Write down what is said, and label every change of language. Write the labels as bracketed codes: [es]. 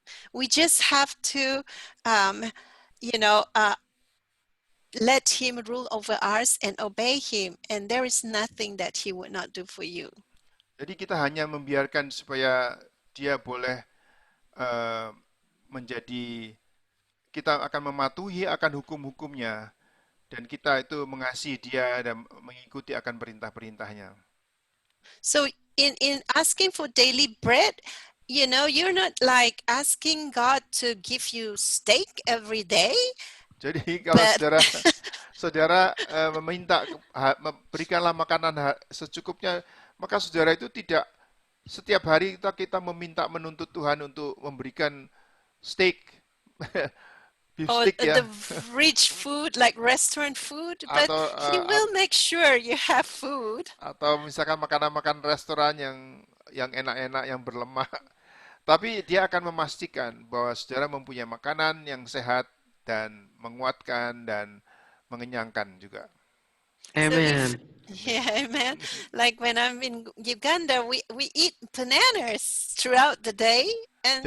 [en] We just have to, you know, let him rule over us and obey him, and there is nothing that he would not do for you. [id] Jadi kita hanya membiarkan supaya dia boleh eh, menjadi, kita akan mematuhi akan hukum-hukumnya dan kita itu mengasihi dia dan mengikuti akan perintah-perintahnya. [en] So in asking for daily bread, you know, you're not like asking God to give you steak every day, [id] Jadi kalau [en] but [id] saudara meminta berikanlah makanan secukupnya, maka saudara itu tidak setiap hari kita meminta menuntut Tuhan untuk memberikan steak, beef [en] or [id] steak ya, [en] the rich food like restaurant food, but [id] atau [en] he will make sure you have food. [id] atau misalkan makanan-makanan restoran yang enak-enak yang berlemak. Tapi dia akan memastikan bahwa saudara mempunyai makanan yang sehat dan menguatkan dan mengenyangkan juga. [en] So Amen. amen. Like when I'm in Uganda, we eat bananas throughout the day, and